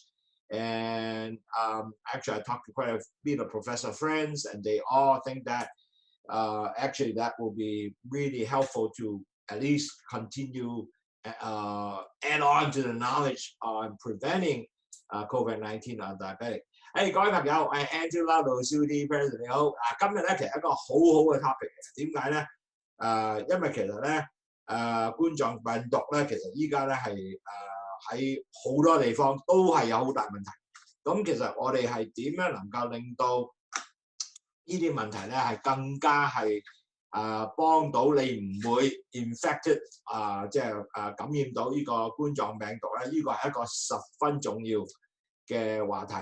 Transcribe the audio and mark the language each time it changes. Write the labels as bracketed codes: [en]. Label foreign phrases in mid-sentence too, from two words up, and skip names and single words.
[en] And actually, I talked to quite a bit of professor friends, and they all think that actually that will be really helpful to at least continue add on to the knowledge on preventing COVID-19 on diabetic。 [yue] 各位朋友，我係 Andrew Lau 老師 [en] D President [yue] 你好。今日咧其實一個好好嘅 topic 嚟，點解咧？因為其實咧冠狀病毒咧，其實依家咧係喺好多地方都係有好大問題。咁其實我哋係點樣能夠令到呢啲問題咧係更加係幫到你唔會 infected 感染到呢個冠狀病毒咧，呢個係一個十分重要嘅話題。